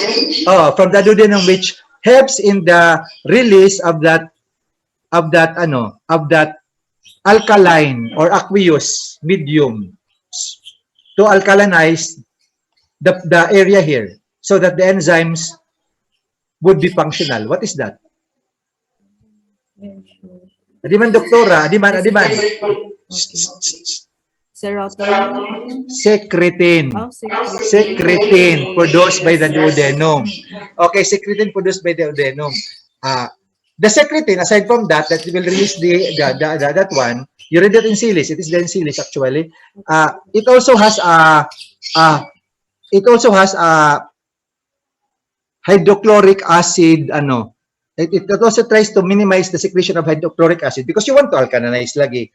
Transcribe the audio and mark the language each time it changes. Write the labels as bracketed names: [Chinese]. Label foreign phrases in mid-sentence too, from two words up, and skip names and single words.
[English] Oh, from the duodenum, which helps in the release of that alkaline or aqueous medium to alkalinize the area here so that the enzymes would be functional. What is that? Yeah, sure. Adiman, doktora, adiman. Serotonin. Secretin. Oh, secretin. Secretin produced by the duodenum. Okay, secretin produced by the duodenum. The secretin, aside from that will release that one, you read it in Silis. It is the Silis actually. It also has a hydrochloric acid, it also tries to minimize the secretion of hydrochloric acid because you want to alkalinize lagi.